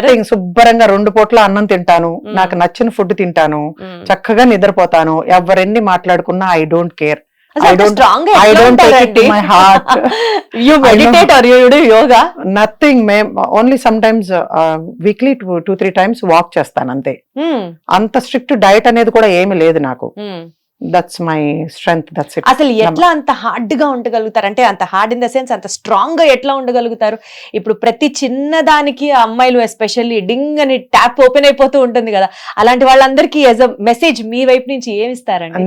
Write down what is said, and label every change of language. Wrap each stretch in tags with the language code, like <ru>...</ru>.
<te>శుభ్రంగా 2 పూట్ల అన్నం తింటాను, నాకు నచ్చిన ఫుడ్ తింటాను, చక్కగా నిద్రపోతాను. ఎవరెన్ని మాట్లాడుకున్నా</te> <en>I don't care. I don't take it to my heart. You meditate or you do yoga? Nothing. Only sometimes weekly 2-3 times walk</en> <te>చేస్తాను అంతే. అంత స్ట్రిక్ట్ డైట్ అనేది కూడా ఏమీ లేదు నాకు.</te> <en>That's my strength, that's it.</en> <te>అసలు ఎట్లా అంత హార్డ్ గా ఉండగలుగుతారు? అంటే అంత</te> <en>hard in the sense</en> <te>అంత స్ట్రాంగ్ గా ఎట్లా ఉండగలుగుతారు? ఇప్పుడు ప్రతి చిన్నదానికి అమ్మాయిలు ఎస్పెషల్లీ డింగ్ అని ట్యాప్ ఓపెన్ అయిపోతూ ఉంటుంది కదా. అలాంటి వాళ్ళందరికీ యాజ్ అ మెసేజ్ మీ వైపు నుంచి ఏమిస్తారండి?</te>